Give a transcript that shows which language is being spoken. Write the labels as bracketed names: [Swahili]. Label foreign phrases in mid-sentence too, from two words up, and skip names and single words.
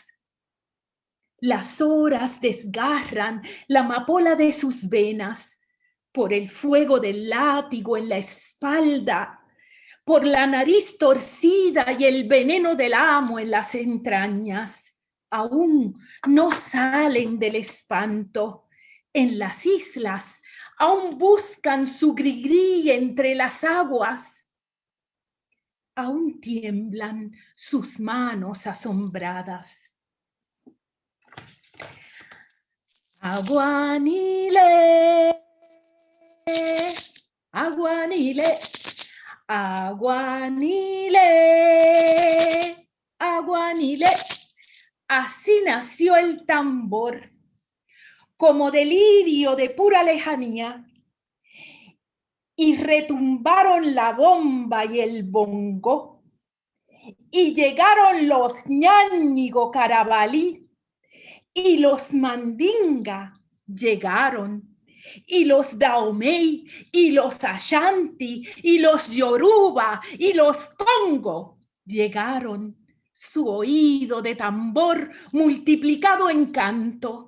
[Spanish] Las horas desgarran la amapola de sus venas, por el fuego del látigo en la espalda, por la nariz torcida y el veneno del amo en las entrañas. Aún no salen del espanto. En las islas aún buscan su grigrí entre las aguas. Aún tiemblan sus manos asombradas. Aguanile, aguanile, aguanile, aguanile. Así nació el tambor, como delirio de pura lejanía, y retumbaron la bomba y el bongo, y llegaron los ñáñigo carabalí, y los mandinga llegaron, y los daomey, y los ashanti, y los yoruba, y los congo llegaron, su oído de tambor multiplicado en canto.